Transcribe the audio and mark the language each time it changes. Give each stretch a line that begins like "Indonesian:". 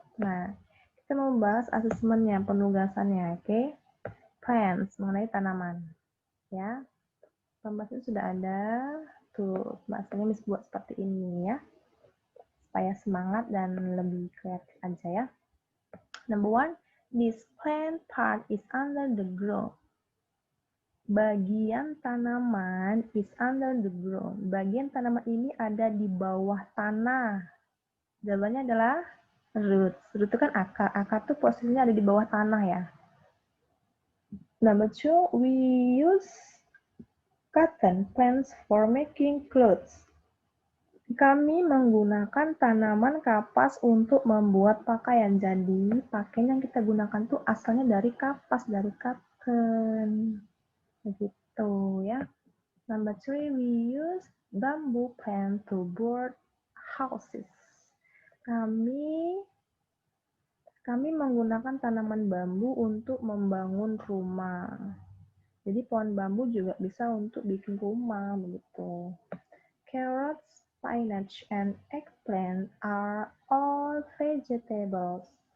Indonesian: Nah, kita mau bahas asesmennya, penugasannya, oke. Plants, mengenai tanaman. Ya, pembahasan sudah ada. Tuh, bahasanya Miss buat seperti ini ya. Supaya semangat dan lebih kreatif aja ya.
English: Number 1, this plant part is under the ground.
Indonesian: Bagian tanaman
English: is under the ground.
Indonesian: Bagian tanaman ini ada di bawah tanah. Jawabannya adalah roots. Root itu kan akar. Akar tuh posisinya ada di bawah tanah ya.
English: Number 2, we use cotton plants for making clothes.
Indonesian: Kami menggunakan tanaman kapas untuk membuat pakaian. Jadi, pakaian yang kita gunakan tuh asalnya dari kapas, dari cotton. Begitu ya.
English: Number 3, we use bamboo plant to build houses.
Indonesian: Kami menggunakan tanaman bambu untuk membangun rumah. Jadi pohon bambu juga bisa untuk bikin rumah begitu.
English: Carrots, spinach, and eggplant are all vegetables.